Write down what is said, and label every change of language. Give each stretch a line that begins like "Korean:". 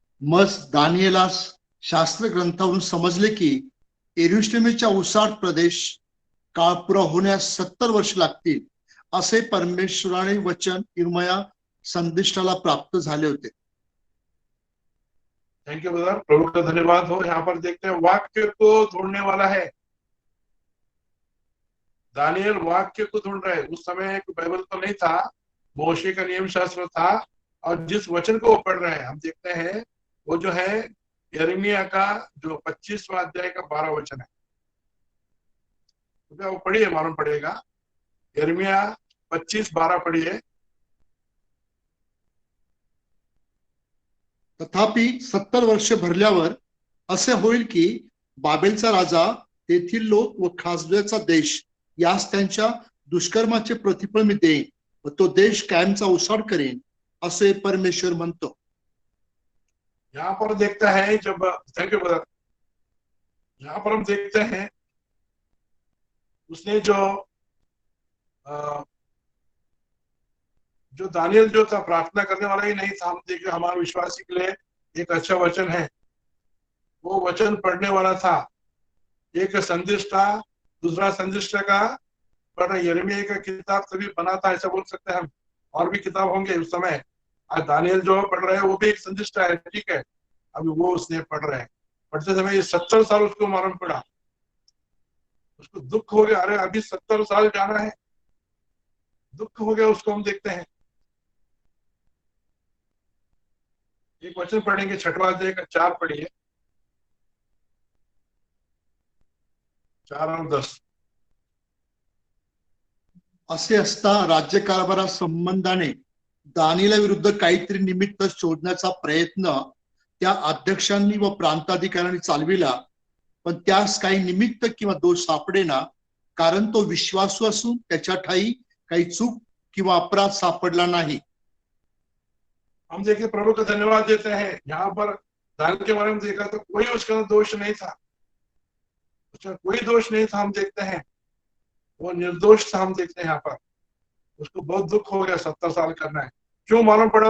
Marathi: मग दानियेलास शास्त्र ग्रंथावरून समजले की यरुशलेमेच्या उसाट प्रदेश काळ पुरा होण्यास 70 वर्ष लागतील, असे परमेश्वराने वचन इर्मया संदेष्टाला प्राप्त झाले होते।
English: thank you brother,
Hindi: प्रभु का धन्यवाद हो। यहाँ पर देखते हैं वाक्य को ढूंढने वाला है दानियल, वाक्य को ढूंढ रहे। उस समय बाइबल तो नहीं था, मोशे का नियम शास्त्र था, और जिस वचन को वो पढ़ रहे हैं हम देखते हैं वो जो है यिर्मयाह का जो 25वां अध्याय का 12 वचन है। तो वो पढ़िए, मालूम पड़ेगा। यिर्मयाह 25:12 पढ़िए।
Marathi: तथापि 70 वर्ष भरल्यावर असे होईल की बाबेलचा राजा, तेथील लोक व खासब्याचा देश यास त्यांच्या दुष्कर्माचे प्रतिफळ मी देईन व तो देश कायमचा उसाड करेन, असे परमेश्वर म्हणतो।
Hindi: यहाँ पर देखता है जब,
English: thank you brother,
Hindi: यहाँ पर हम देखते हैं उसने जो दानियल जो था प्रार्थना करने वाला ही नहीं था। हम देखे हमारे विश्वासी के लिए एक अच्छा वचन है, वो वचन पढ़ने वाला था। एक संदेश था, दूसरा संदेश का पढ़ यिर्मयाह का किताब तभी बना था, ऐसा बोल सकते हैं हम। और भी किताब होंगे उस समय। आज दानियल जो पढ़ रहे हैं वो भी एक संदेश है, ठीक है। अभी वो उसने पढ़ रहे हैं, पढ़ते समय ये 70 साल उसको मालूम पड़ा, उसको दुख हो गया, अरे अभी 70 साल जाना है, दुख हो गया उसको। हम देखते हैं एक वचन पढ़ेंगे, 6वां अध्याय का 4 पढ़िए, 4 और 10।
Marathi: असे असता राज्यकारभारा संबंधाने दानियेला विरुद्ध काहीतरी निमित्त शोधण्याचा प्रयत्न त्या अध्यक्षांनी व प्रांताधिकाऱ्यांनी चालविला, पण त्यास काही निमित्त किंवा दोष सापडेना, कारण तो विश्वासू असून त्याच्या ठाई काही चूक किंवा अपराध सापडला नहीं।
Hindi: हम देखिए प्रभु को धन्यवाद देते हैं। यहाँ पर दानियल के बारे में देखा तो कोई उसका दोष नहीं था, उसका कोई दोष नहीं था। हम देखते हैं वो निर्दोष था। हम देखते हैं यहाँ पर उसको बहुत दुख हो गया 70 साल करना है। क्यों मालूम पड़ा?